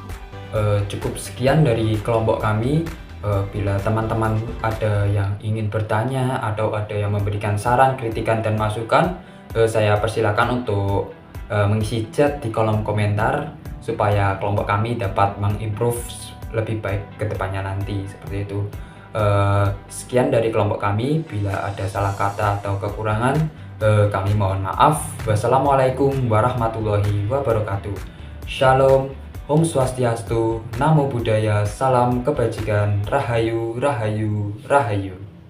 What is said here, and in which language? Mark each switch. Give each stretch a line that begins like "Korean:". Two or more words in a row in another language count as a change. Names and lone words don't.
Indonesian: Cukup sekian dari kelompok kami. Bila teman-teman ada yang ingin bertanya atau ada yang memberikan saran, kritikan, dan masukan, saya persilakan untuk mengisi chat di kolom komentar supaya kelompok kami dapat mengimprove lebih baik ke depannya nanti, seperti itu. Sekian dari kelompok kami. Bila ada salah kata atau kekurangan, kami mohon maaf.
Arabic: والسلام عليكم ورحمة الله وبركاته.
Indonesian: Shalom,
Balinese: Om Swastiastu,
Pali: Namo Buddhaya,
Indonesian: Salam Kebajikan,
Javanese: Rahayu, Rahayu, Rahayu.